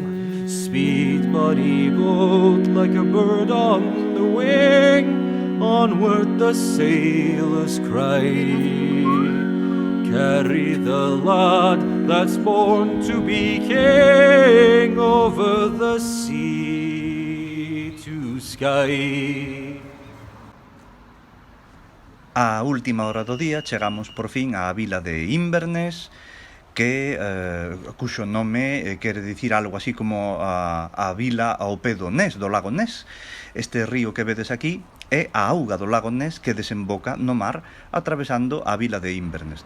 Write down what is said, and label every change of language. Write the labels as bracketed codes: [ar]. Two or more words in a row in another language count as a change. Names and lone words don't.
[en] Speed, bonny boat, like a bird on the wing, onward the sailors cry. Carry the lad that's born to be king over the sea to sky. [gl] A última hora do día chegamos por fin á vila de Inverness, que cuxo nome quere dicir algo así como a vila ao pé do Ness, do lago Ness. Este río que vedes aquí é a auga do lago Ness que desemboca no mar atravesando a vila de Inverness.